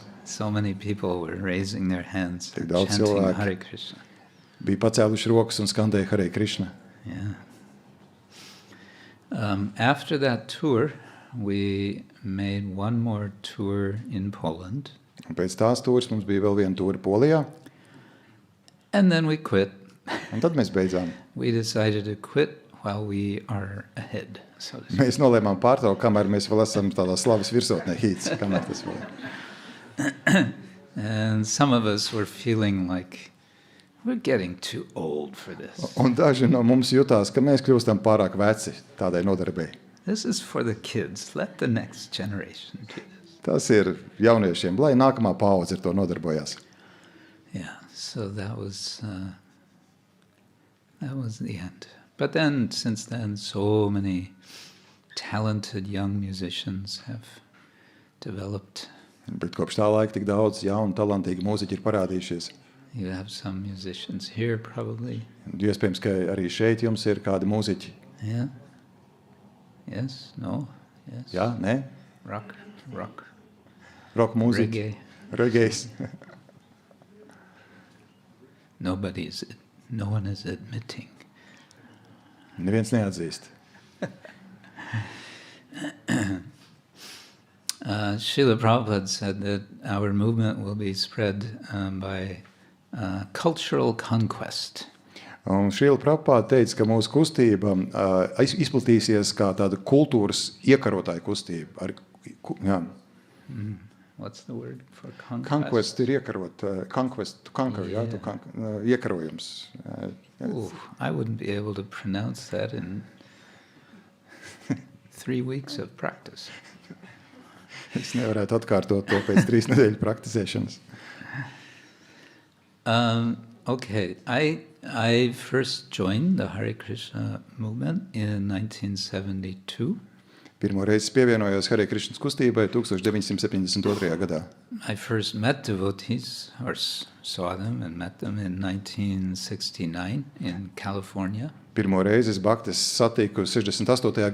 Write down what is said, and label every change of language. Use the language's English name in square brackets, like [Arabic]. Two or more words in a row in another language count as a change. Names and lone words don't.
[English] So many people were raising their hands, [Latvian] Tik daudz [English] chanting [Latvian] cilvēku Hare Krishna. bija pacēluši rokas un skandēja Hare Krishna. [English] Yeah. After that tour, we made one more tour in Poland. [Latvian] Un pēc tās tūres mums bija vēl viena tūre Polijā. [English] And then we quit. [Latvian] Un tad mēs beidzām. [English] We decided to quit while we are ahead, so to speak. [Latvian] Mēs nolēmām pārtraukt, kamēr mēs vēl esam tādā slavas virsotnē hīts, kamēr tas vēl. [English] And some of us were feeling like we're getting too old for this. [Latvian] Un daži no mums jutās, ka mēs kļūstam pārāk veci tādai nodarbei. [English] This is for the kids. Let the next generation do this. [Latvian] Tas ir jauniešiem, lai nākamā paudze ar to nodarbojās. [English] Yeah, so that was the end. But then, since then, so many talented young musicians have developed. [Latvian] Bet kopš tā laika tik daudz jaunu, talantīgi mūziķi ir parādījušies. [English] You have some musicians here, probably. [Latvian] Iespējams, ka arī šeit jums ir kādi mūziķi. [English] Yeah. Yes. No. Yes. [Latvian] Jā, nē? Rock. Rock mūziķi. [English] Reggae. No one is admitting. [Latvian] Neviens neatzīst. [English] Srila Prabhupada said that our movement will be spread by cultural conquest. [Latvian] Un Srila Prabhupada teica, ka mūsu kustība izplatīsies kā tāda kultūras iekarotāja kustība. [English] what's the word for conquest? [Latvian] Conquest ir iekarot, [English] conquest, to conquer, iekarojums. Ooh, I wouldn't be able to pronounce that in 3 weeks of practice. [Latvian] Es nevarētu atkārtot to pēc 3 nedēļu praktizēšanas. [English] Okay, I first joined the Hare Krishna movement in 1972. [Latvian] Pirmo reizi pievienojos Hare Krishnas kustībai 1972. gadā. [English] I first met devotees, or saw them and met them in 1969 in California. [Latvian] Pirmo reizi es bhaktis satiku 68.